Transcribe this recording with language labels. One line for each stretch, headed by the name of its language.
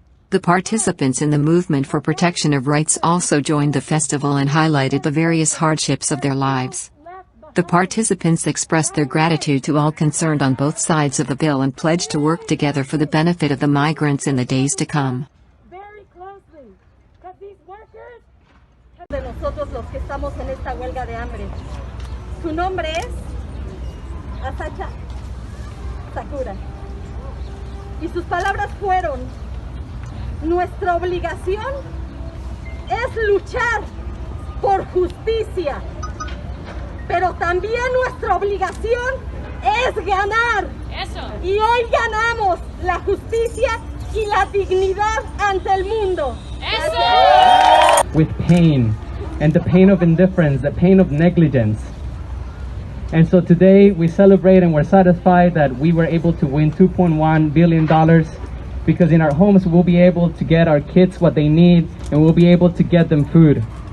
English: The participants in the movement for protection of rights also joined the festival and highlighted the various hardships of their lives. The participants expressed their gratitude to all concerned on both sides of the bill and pledged to work together for the benefit of the migrants in the days to come. Very closely, because these workers
Spanish: de nosotros los que estamos en esta huelga de hambre. Su nombre es Asacha Sakura. Y sus palabras fueron: nuestra obligación es luchar por justicia. Pero también nuestra obligación es ganar. Eso. Y hoy ganamos la justicia y la dignidad ante el mundo. Eso.
English: With pain, and the pain of indifference, the pain of negligence. And so today we celebrate and we're satisfied that we were able to win $2.1 billion, because in our homes we'll be able to get our kids what they need and we'll be able to get them food.